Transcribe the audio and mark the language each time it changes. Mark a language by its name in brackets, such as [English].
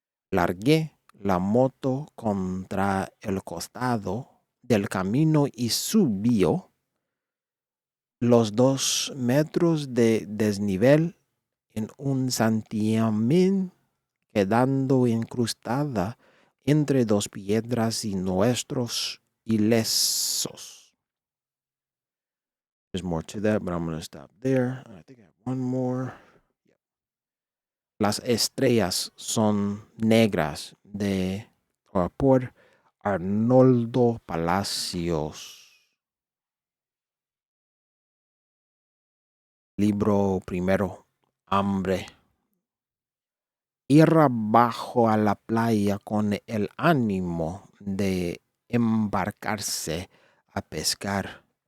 [Spanish] Largué la moto contra el costado del camino y subió los 2 metros de desnivel en un santiamén, quedando incrustada entre 2 piedras y nuestros ilesos. [English] There's more to that, but I'm going to stop there. I think I have one more. [Spanish] Las estrellas son negras por Arnoldo Palacios. Libro primero, Hambre. Ir bajo a la playa con el ánimo de embarcarse a pescar.